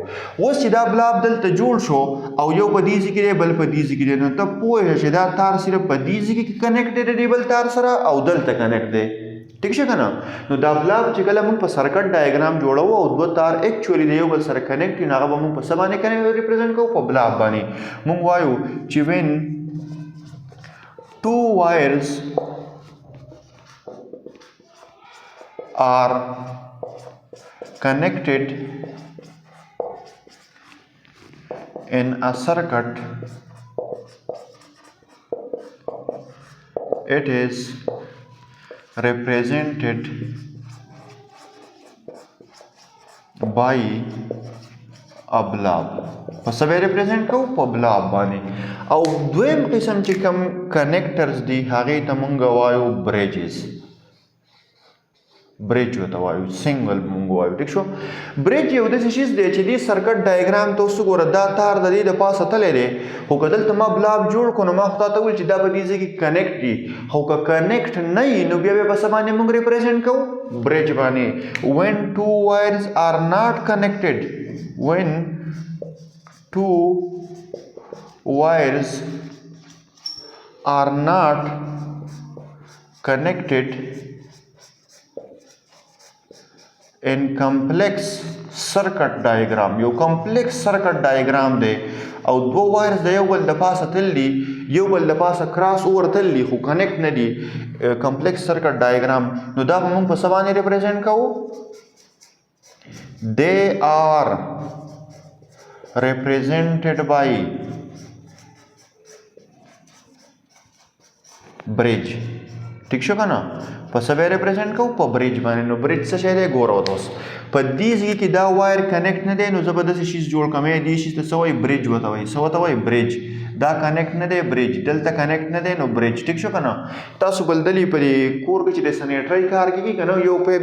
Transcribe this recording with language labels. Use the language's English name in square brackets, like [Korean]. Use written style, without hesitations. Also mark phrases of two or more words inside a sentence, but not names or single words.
[Pashto] اوس چې دا بلاب دلته جوړ شو او یو په دې ځای کې دی، بل په دې ځای کې دی، نو ته پوه شه چې دا تار صرف په دې ځای کې کنیکټډ دی بل تار سره او دلته کنیکټ دی. ٹھیک شو که نه؟ نو دا بلاب چې کله موږ په [English] circuit diagram [Pashto] جوړوو او دوه تار اکچولي د یو بل سره کنیکټ وي، نو هغه به موږ په څه باندې ریپرزینټ کوو؟ په بلاب باندې. موږ وایو چې [English] when two wires are connected in a circuit, it is represented by a blob. [Pashto] په څه به ریپرزینټ کوو؟ په بلاب باندې. او دویم قسم چې کوم کنیکټرز دي هغې ته مونږ وایو بریجز. بریج ورته وایو، سنګل مونږ وایو. ټیک شو. بریج یو داسې شیز دی چې دې [English] circuit diagram [Pashto] ته اوس وګوره، دا تار د دې د پاسه تللی دی، خو که دلته ما بلاب جوړ کړو نو ما خو تا ته وویل چې دا به دې ځای کې کنیکټ دي، خو که کنیکټ نه وي نو بیا به په څه باندې مونږ ریپرزینټ کوو؟ بریج باندې. [English] when two wires are not connected, when two wires are not connected in complex circuit diagram. [Pashto] یو [English] complex circuit diagram [Pashto] دی او دوه وایرز د یو بل د پاسه تللي، یو بل د پاسه [English] cross over [Pashto] تللي، خو کنیکټ نه دي، [English] complex circuit diagram. [Pashto] نو دا به موږ په څه باندې ریپرزینټ کوو؟ [English] they are represented by bridge. [Pashto] ٹھیک شو که نه؟ په څه به ریپرزینټ کوو؟ په بریج باندې. نو بریج څه شی دی؟ ګوره ورته اوس په دې ځای کې دا وایر کنیکټ نه دی نو زه به داسې شیز جوړ کړم دې شیز ته څه وایي برج ورته وایي څه ورته وایي برج دا کنیکټ نه دی برج دلته کنیکټ نه دی نو برج ټیک شو که نه تاسو بل دلې په دې کور کې چې د سنیټرۍ کار کېږي که نه یو پیپ